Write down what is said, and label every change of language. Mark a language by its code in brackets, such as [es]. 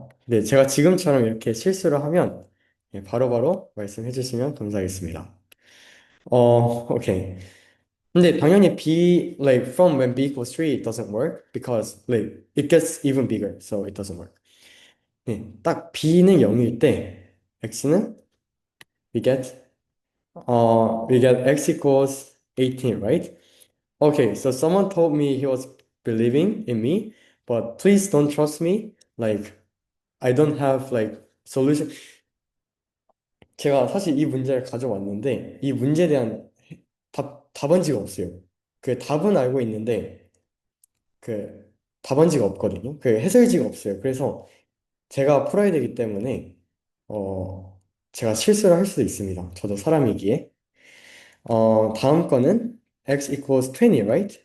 [ko] 네, 제가 지금처럼 이렇게 실수를 하면 예, 바로바로 말씀해 주시면 감사하겠습니다. 오케이. 근데 당연히 [en] B, like from when B equals 3, it doesn't work because like it gets even bigger, so it doesn't work. [ko] 네, 딱 B는 0일 때 X는 [en] we get we get X equals 18, right? Okay, so someone told me he was believing in me, but please don't trust me. Like I don't have like solution. [ko] 제가 사실 이 문제를 가져왔는데 이 문제에 대한 답안지가 없어요. 그 답은 알고 있는데 그 답안지가 없거든요. 그 해설지가 없어요. 그래서 제가 풀어야 되기 때문에 어 제가 실수를 할 수도 있습니다. 저도 사람이기에. 다음 거는 [en] x equals 20, right?